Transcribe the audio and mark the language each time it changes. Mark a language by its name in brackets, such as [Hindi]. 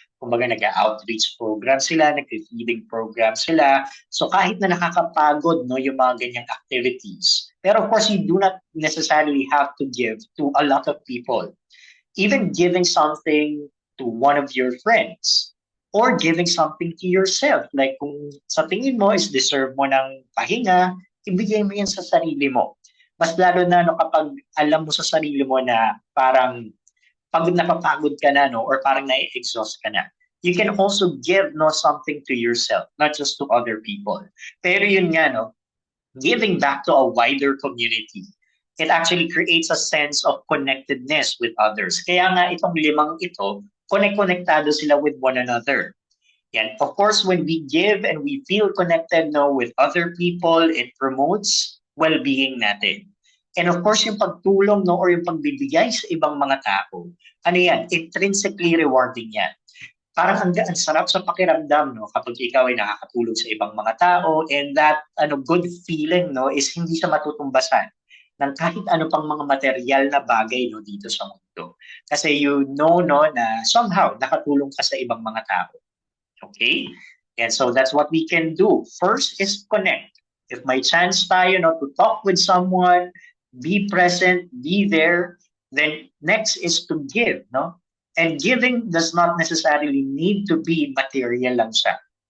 [Filipino] Kumbaga nag-outreach program sila, nag-feeding program sila. So kahit na nakakapagod, no, yung mga ganyang activities. [English] Pero of course, you do not necessarily have to give to a lot of people. Even giving something to one of your friends or giving something to yourself. [Filipino] Like kung sa tingin mo is deserve mo ng pahinga, ibigay mo yan sa sarili mo. Mas lalo na no, kapag alam mo sa sarili mo na parang pagod na papagod ka na no, or parang na-exhaust ka na. [English] You can also give no, something to yourself, not just to other people. Pero yun nga, no, giving back to a wider community, it actually creates a sense of connectedness with others. [Filipino] Kaya nga itong 5 ito, konektado sila with one another. Yan. [English] Of course, when we give and we feel connected no, with other people, it promotes well-being natin. [Filipino] And of course, yung pagtulong no, or yung pagbibigay sa ibang mga tao, ano yan, intrinsically rewarding yan. Parang ang sarap sa pakiramdam no, kapag ikaw ay nakakatulong sa ibang mga tao, and that good feeling no, is hindi siya matutumbasan ng kahit ano pang mga material na bagay no, dito sa mundo. Kasi you know no, na somehow nakatulong ka sa ibang mga tao. [English] Okay? And so that's what we can do. First is connect. If may chance tayo no, to talk with someone, be present, be there, then next is to give. No? And giving does not necessarily need to be material lang siya.